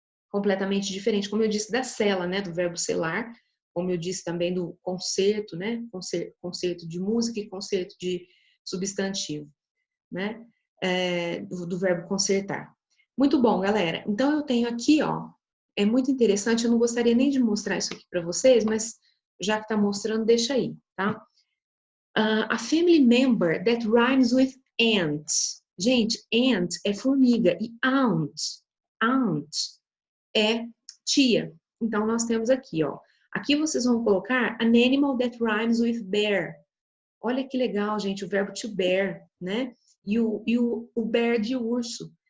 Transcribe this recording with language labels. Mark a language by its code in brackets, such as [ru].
[pt] completamente diferente, como eu disse, da cela, né, do verbo selar, como eu disse também do concerto, né, concerto de música e concerto de substantivo, né, do verbo concertar. Muito bom, galera. Então eu tenho aqui, ó, é muito interessante, eu não gostaria nem de mostrar isso aqui para vocês, mas já que tá mostrando, deixa aí, tá? [en] A family member that rhymes with ant. [pt] Gente, ant é formiga e aunt é tia. Então, nós temos aqui, ó. Aqui vocês vão colocar [en] an animal that rhymes with bear. [pt] Olha que legal, gente, o verbo to bear, né? E o bear de urso.